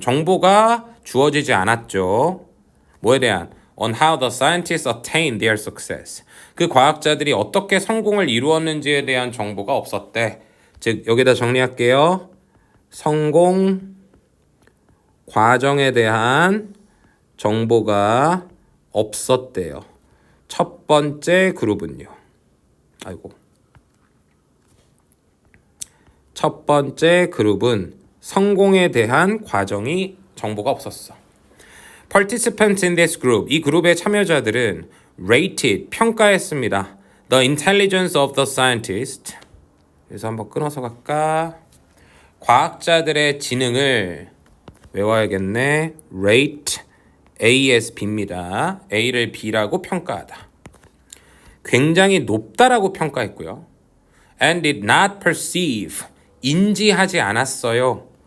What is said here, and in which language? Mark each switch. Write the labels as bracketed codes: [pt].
[ko] 정보가 주어지지 않았죠. 뭐에 대한? [en] On how the scientists attained their success. [ko] 그 과학자들이 어떻게 성공을 이루었는지에 대한 정보가 없었대. 즉 여기다 정리할게요. 성공 과정에 대한 정보가 없었대요. 첫 번째 그룹은요. 첫 번째 그룹은 성공에 대한 과정이 정보가 없었어. [en] Participants in this group, [ko] 이 그룹의 참여자들은 [en] rated, [ko] 평가했습니다. [en] The intelligence of the scientist. [ko] 그래서 한번 끊어서 갈까? 과학자들의 지능을 외워야겠네. [en] rate, A as B입니다. [ko] A를 B라고 평가하다. 굉장히 높다라고 평가했고요. [en] And did not perceive, [ko] 인지하지 않았어요.